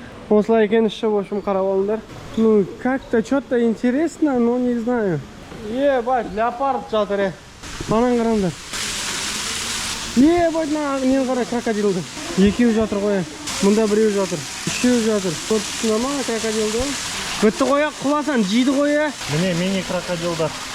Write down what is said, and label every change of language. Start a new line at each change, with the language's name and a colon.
Kazakh: Осылай екен іші,
Russian: в общем,
Kazakh: қарап алыңдар.
Russian: Ну, как-то что-то интересно, но не знаю. Ебать,
Kazakh: леопард жатыр, Анан қараңдар. Ебать, нені қарай, крокодилді. Екеу жатыр қоя. Мұнда біреу жатыр. Үшеу жатыр. Көрсетсін ама крокодилді. Бітті қоя, құласан, жейді қоя. Міне мини крокодилдар.